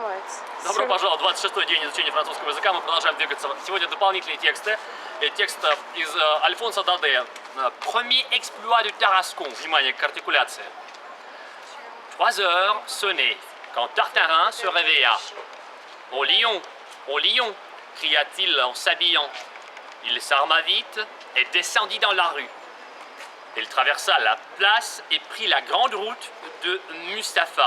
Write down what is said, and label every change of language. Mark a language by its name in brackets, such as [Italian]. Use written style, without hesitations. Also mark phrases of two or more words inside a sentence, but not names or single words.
[Russian] Добро пожаловать, 26-й день изучения французского языка, мы продолжаем двигаться. Сегодня дополнительные тексты. Текст из Альфонса Даде. [French] Premier exploit de Tarascon. [Russian] Внимание к артикуляции. [French] 3 heures sonnaient quand Tartarin se réveilla. Au lion, cria-t-il en s'habillant. Il s'arma vite et descendit dans la rue. Il traversa la place et prit la grande route de Mustapha.